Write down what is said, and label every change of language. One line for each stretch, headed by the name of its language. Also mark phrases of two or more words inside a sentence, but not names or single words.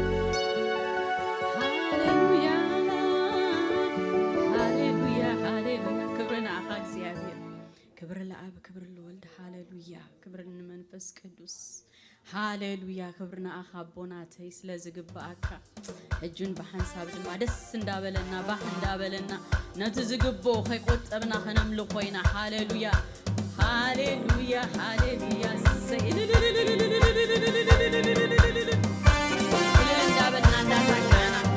Tigrinya: ክብር ለአብ ክብር ለወልድ ሃሌሉያ ክብር ለመንፈስ ቅዱስ ሃሌሉያ ክብርና አኻቦናተይ ስለዝግባአካ እጁን በሐንሳብ ድማ ደስ እንዳበለና ባህ እንዳበለና ነትዝግቦ ኸይቆጠብና ኸነምልኾይና ሃሌሉያ ሃሌሉያ ሃሌሉያ እንዳበልና እንዳታካና